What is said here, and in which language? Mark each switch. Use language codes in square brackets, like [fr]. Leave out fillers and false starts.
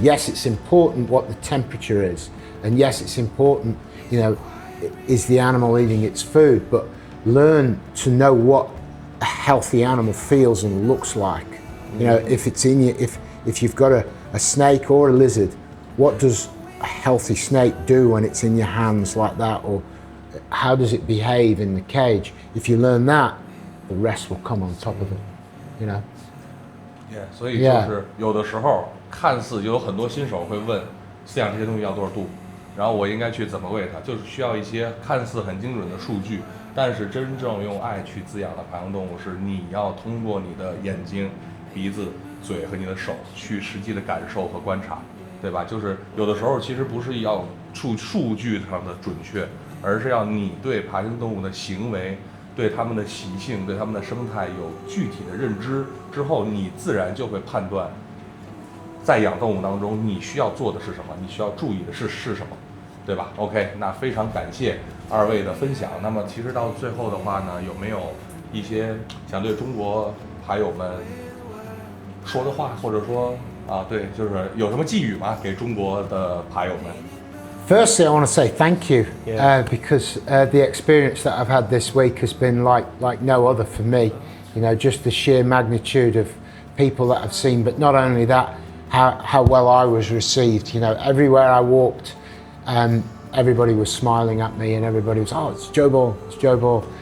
[en] Yes, it's important what the temperature is, and yes, it's important, you know, is the animal eating its food, but learn to know what a healthy animal feels and looks like. You know, if it's in you, if you've got a snake or a lizard, what does a healthy snake do when it's in your hands like that, or how does it behave in the cage? If you learn that, the rest will come on top of it, you know. [zh] Yeah, 所以就是有的时候看似就有很多新手会问，饲养这些东西要多少度，然后我应该去怎么喂它，就是需要一些看似很精准的数据，但是真正用爱去滋养的爬行动物是你要通过你的眼睛、鼻子、嘴和你的手去实际的感受和观察，对吧？就是有的时候其实不是要数据上的准确，而是要你对爬行动物的行为、对它们的习性、对它们的生态有具体的认知之后，你自然就会判断，在养动物当中你需要做的是什么，你需要注意的是什么，对吧 ？OK， 那非常感谢二位的分享。那么其实到最后的话呢，有没有一些想对中国爬友们说的话，或者说对，就是有什么寄语吗？给中国的爬友们。 [en] Firstly, I want to say thank you because the experience that I've had this week has been like no other for me. You know, just the sheer magnitude of people that I've seen, but not only that, how well I was received. You know, everywhere I walked, everybody was smiling at me, and everybody was, oh, it's JoeBall.